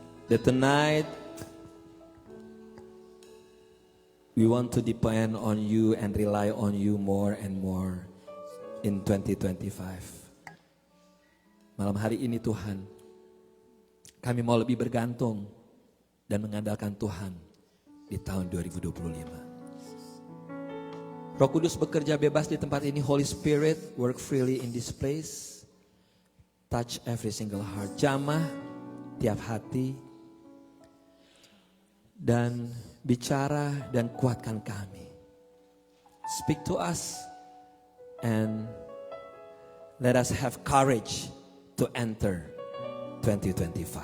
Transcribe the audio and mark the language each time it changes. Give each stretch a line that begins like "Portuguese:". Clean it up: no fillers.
English: That tonight we want to depend on you and rely on you more and more in 2025.
Indonesian: Malam hari ini Tuhan, kami mau lebih bergantung dan mengandalkan Tuhan di tahun 2025. Roh Kudus bekerja bebas di tempat ini.
English: Holy Spirit, work freely in this place. Touch every single heart.
Indonesian: Jamah tiap hati. Dan bicara dan kuatkan kami.
English: Speak to us and let us have courage to enter 2025.